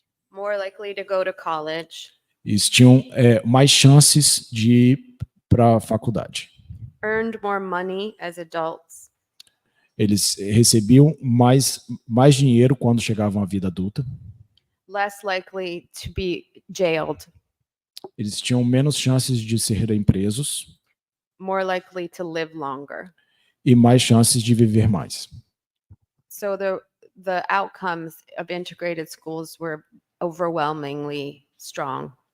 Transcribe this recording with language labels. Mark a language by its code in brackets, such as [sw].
[en] More likely to go to college. [pt] Eles tinham mais chances de ir para a faculdade. [en] Earned more money as adults. [pt] Eles recebiam mais dinheiro quando chegavam à vida adulta. [en] Less likely to be jailed. [pt] Eles tinham menos chances de serem presos. [en] More likely to live longer. [pt] E mais chances de viver mais. [en] So the outcomes of integrated schools were overwhelmingly strong.